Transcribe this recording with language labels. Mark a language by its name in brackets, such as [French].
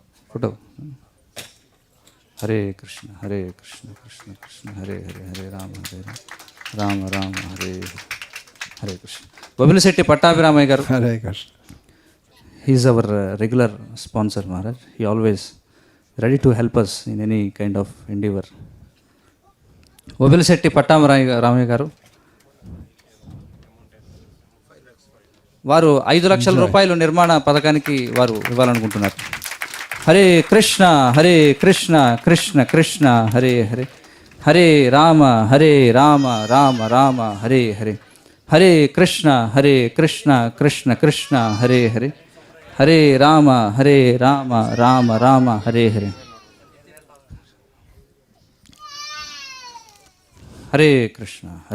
[Sanskrit] Photo. Hare Krishna Krishna Krishna Hare Hare Hare Ram Ram Hare Hare Krishna. [Telugu] బొబిలిశెట్టి Pattabhiramayya గారు. [English] Hare Krishna. He is our regular sponsor, Maharaj. He always ready to help us in any kind of endeavor. [Telugu] బొబిలిశెట్టి Pattabhiramayya గారు వారు 5 లక్షల రూపాయలు నిర్మాణ పథకానికి వారు ఇవ్వాలనుకుంటున్నారు. [Sanskrit] హరే కృష్ణ కృష్ణ కృష్ణ హరే హరే హరే రామ రామ రామ హరే హరే హరే కృష్ణ కృష్ణ కృష్ణ హరే హరే హరే రామ రామ రామ హరే హరే హరే కృష్ణ